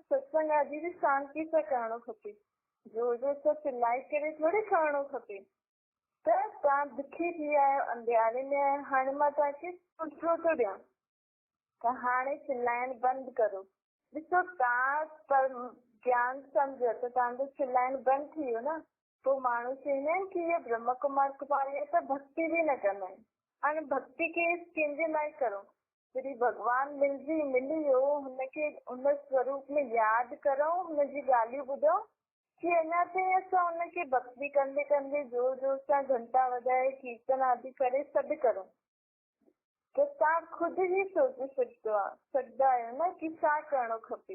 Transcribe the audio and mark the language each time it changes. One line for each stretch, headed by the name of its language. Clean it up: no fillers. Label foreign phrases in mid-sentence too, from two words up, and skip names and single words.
Sindhi: सत्संग अॼु बि शांती सां करणो खपे, जोर जोर सां चिल्लाए करे थोरी करणो खपे। त तव्हां दुखी थी विया आहियो, अंधियारे में आहियो, हाणे मां तव्हांखे सुठो थो ॾियां त हाणे चिल्लाइण बंदि करो। ॾिसो तव्हां पर ज्ञान सम्झो त तव्हांजो चिल्लाइण बंदि थी वियो न। पोइ माण्हू चवंदा आहिनि कि इहे ब्रह्म कुमार कुमारी त भक्ति बि न कंदा आहिनि। हाणे भक्ति खे कंहिंजे लाइ करो? जॾहिं भॻवान मिली वियो, हुनखे हुन स्वरूप में यादि करो, हुनजी ॻाल्हियूं ॿुधो कि अञा ताईं असां हुनखे भक्ति कंदे कंदे जोर जोर सां घंटा वॼाए कीर्तन आदि करे सॾु करूं त तव्हां ख़ुदि ई सोचे सघंदा आहियो न कि छा करणो खपे।